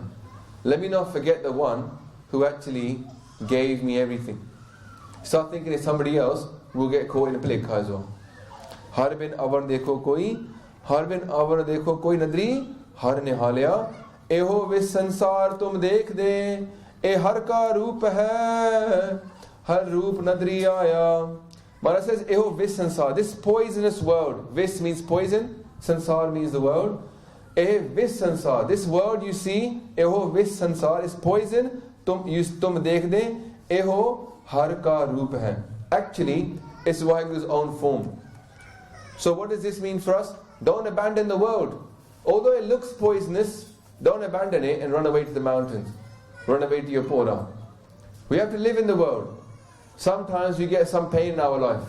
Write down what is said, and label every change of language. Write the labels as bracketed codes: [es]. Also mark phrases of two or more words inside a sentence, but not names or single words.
[en] Let me not forget the one who actually gave me everything. Start thinking it's somebody else, we'll get caught in a play as well. [pa] ਹਰਿ ਬਿਨੁ ਅਵਰੁ ਦੇਖਹੁ ਕੋਈ, ਹਰਿ ਬਿਨੁ ਅਵਰੁ ਦੇਖਹੁ ਕੋਈ ਨਦਰੀ, ਹਰਿ ਨਿਹਾਲਿਆ, ਏਹੁ ਵਿਸੁ ਸੰਸਾਰੁ ਤੁਮ ਦੇਖ ਦੇ, ਏ ਹਰਿ ਕਾ ਰੂਪੁ ਹੈ, ਹਰਿ ਰੂਪੁ ਨਦਰੀ ਆਇਆ. Maharaj says, ਏਹੁ ਵਿਸੁ ਸੰਸਾਰੁ, [en] this poisonous world, vis means poison, sansar means the world. [pa] ਏਹ ਵਿਸੁ ਸੰਸਾਰੁ, [en] this world you see, [pa] ਏਹੁ ਵਿਸੁ ਸੰਸਾਰੁ is poison, ਤੁਮ ਦੇਖ ਦੇ, ਏਹੁ ਹਰਿ ਕਾ ਰੂਪੁ ਹੈ. [en] Actually, it's Vaheguru's own form. So what does this mean for us? Don't abandon the world. Although it looks poisonous, don't abandon it and run away to the mountains. Run away to your pora. We have to live in the world. Sometimes we get some pain in our life.